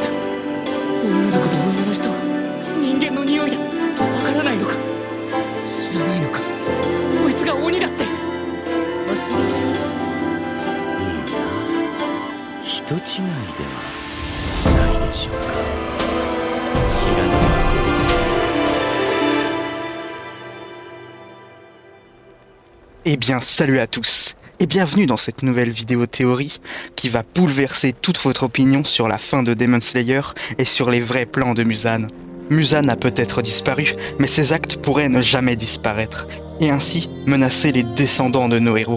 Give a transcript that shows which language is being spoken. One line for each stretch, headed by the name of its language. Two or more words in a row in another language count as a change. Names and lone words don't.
Japanese: 女の子と女の人は人間の匂いだ。わからないのか、知らないのか、こいつが鬼だって。お茶。いいな、人違いではないでしょうか。知らないわけです。
French: Eh bien, salut à tous et bienvenue dans cette nouvelle vidéo théorie qui va bouleverser toute votre opinion sur la fin de Demon Slayer et sur les vrais plans de Muzan. Muzan a peut-être disparu, mais ses actes pourraient ne jamais disparaître et ainsi menacer les descendants de nos héros.